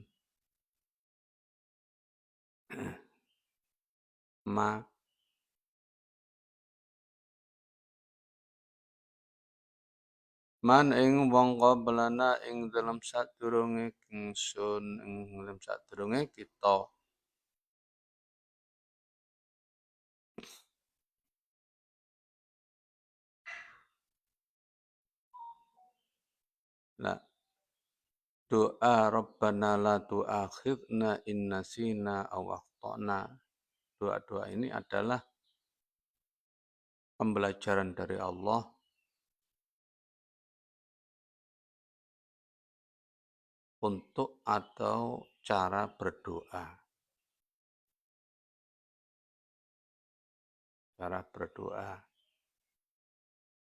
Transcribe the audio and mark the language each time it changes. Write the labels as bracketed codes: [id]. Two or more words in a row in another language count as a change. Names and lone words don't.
[jv] ma man ing wong qablana ing dalam sadurunge ingsun ing dalam sadurunge kita [ar] la doa ربنا لا تؤاخذنا إن نسينا أو أخطأنا. [id] Doa-doa ini adalah pembelajaran dari Allah untuk atau cara berdoa. Cara berdoa.